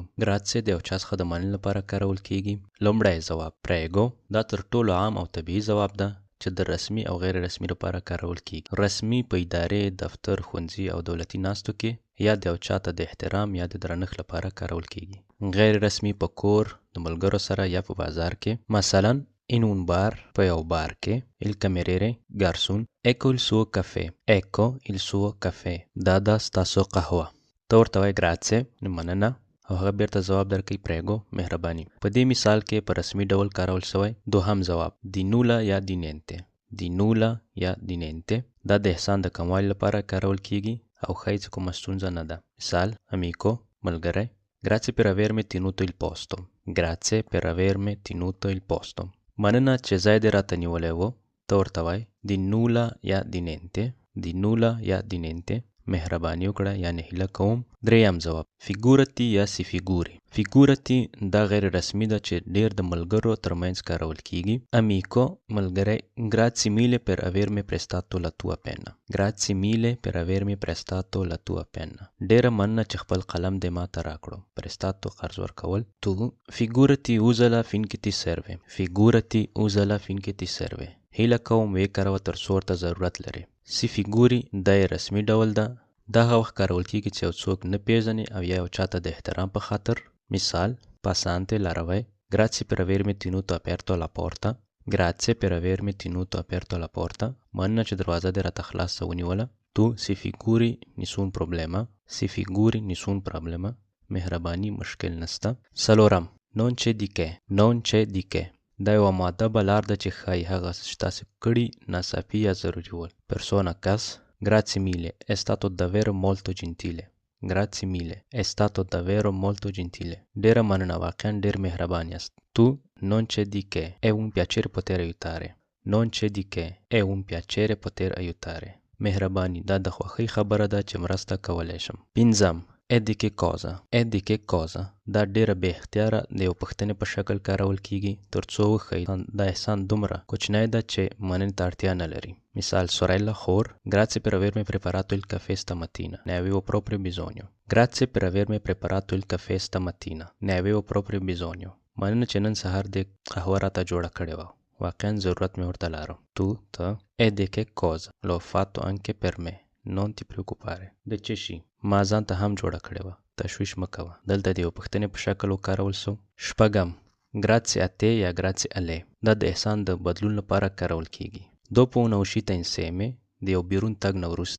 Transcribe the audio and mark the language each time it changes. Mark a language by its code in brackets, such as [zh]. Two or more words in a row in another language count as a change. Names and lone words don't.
[ps] ګراتسې د یو چا څخه د مننې لپاره کارول کیږي. لومړی ځواب پریګو، دا تر ټولو عام او طبیعي ځواب ده چې د رسمي او غیر رسمي لپاره کارول کیږي. رسمي په ادارې، دفتر، ښوونځي او دولتي ناستو کې یا د یو چا ته د احترام یا د درنښت لپاره کارول کیږي. غیر رسمي په کور، د ملګرو سره یا په بازار کې. [it] مثلا in un bar, [ps] په یو بار کې. [it] il cameriere garçon, ecco il suo caffè, ecco il suo caffè. [ps] دا ستاسو قهوه. ته ورته وایې ګراتسې، مننه، او هغه بیرته ځواب درکوي پریګو، مهرباني. په دې مثال کې په رسمي ډول کارول شوی. دوهم ځواب [it] di nulla [ps] یا [it] di niente. di nulla [ps] یا [it] di niente [ps] دا د احسان د کموالي لپاره کارول کیږي او ښایي چې کومه ستونزه نه ده. [it] مثال amico، ملګری، grazie per avermi tenuto il posto. grazie per avermi tenuto il posto. [ps] مننه چې ځای دې راته نیولی و. ته ورته وایې [it] di nulla یا di niente. di nulla یا di niente. [ps] مهرباني وکړه یعنې هیله کوم. دریم ځواب figurati یا [it] si figuri. [ps] figurati دا غیر رسمي ده چې ډیر د ملګرو ترمنځ کارول کیږي. [it] amico، ملګری، grazie mille per avermi prestato la tua penna. grazie mille per avermi prestato la tua penna. [ps] ډیره مننه چې خپل قلم دې ما ته راکړو. prestato قرض ورکول. [it] tu figurati usala finché ti serve. figurati usala finché ti serve. [ps] هیله کوم وی کاروه تر څو ورته ضرورت لري. [it] si figuri [ps] دا یې رسمي ډول ده. دا هغه وخت کارول کیږي چې یو څوک نه پیژنې او یا یو چاته د احترام په خاطر. [it] مثال passante لاروی، grazie per avermi tenuto aperto la porta. grazie per avermi tenuto aperto la porta. [ps] مننه چې دروازه دې راته خلاصه ونیوله. [it] tu si figuri nessun problema. si figuri nessun problema. [ps] مهرباني، مشکل نسته. څلورم [it] non c'è di che. non c'è di che [ps] دا یوه مؤدبه لار ده چې ښایي هغه څه چې تاسې کړي ناڅاپي یا ضروري ول. [it] persona کس، grazie mille, è stato davvero molto gentile. grazie mille, è stato davvero molto gentile. [ps] ډیره مننه، واقعا ډیر مهربان یاست. [it] tu non c'è di che, è un piacere poter aiutare. non c'è di che, è un piacere poter aiutare. [ps] مهرباني، دا د خوښۍ خبره ده چې مرسته کولی شم. پنځم [it] e di che cosa. e di che cosa [ps] دا ډیره بې اختیاره د یو پوښتنې په شکل کارول کیږي تر څو وښیي دا احسان دومره کوچنی ده چې مننې ته اړتیا نه لري. [it] مثال sorella، خور، grazie per avermi preparato il caffè stamattina, ne avevo proprio bisogno. grazie per avermi preparato il caffè stamattina, ne avevo proprio bisogno. [ps] مننه چې نن سهار دې قهوه راته جوړه کړې وه، واقعا ضرورت مې ورته لارو. [it] tu ته e di che cosa, l'ho fatto anche per me, non ti preoccupare. [ps] د څه شي، ما ځان ته هم جوړه کړې وه، تشویش مه کوه. دلته د یو پوښتنې په شکل وکارول سو. شپږم [it] grazie a te [ps] یا [it] grazie a lei [ps] دا د احسان د بدلون لپاره کارول کیږي. [it] dopo una uscita insieme [ps] د یو بیرون تګ نه وروسته.